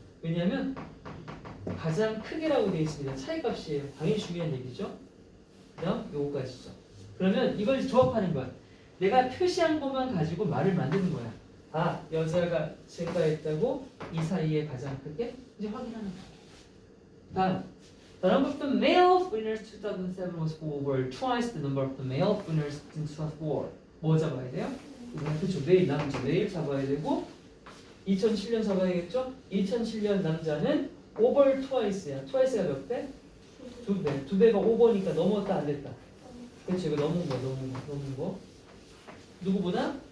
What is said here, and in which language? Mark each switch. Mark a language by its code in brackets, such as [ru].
[ko] 왜냐하면 가장 크게라고 되어 있습니다. 차이값이에요. 당연히 중요한 얘기죠. 그 다음 요거까지죠. 그러면 이걸 조합하는 거야. 내가 표시한 것만 가지고 말을 만드는 거야. 아, 여자가 증가했다고 이 사이에 가장 크게 이제 확인하는 거야. 다음 [en] The number of the male winners 2007 was over twice the number of the male winners in 2004. [ko] 뭐 잡아야 돼요? 그렇죠. 매일 남자 매일 잡아야 되고 2007년 잡아야겠죠? 2007년 남자는 over twice야. twice가 몇 배? 2배. 2배가 over니까 넘었다 안 됐다. 그렇죠. 이거 넘은 거. 누구보다?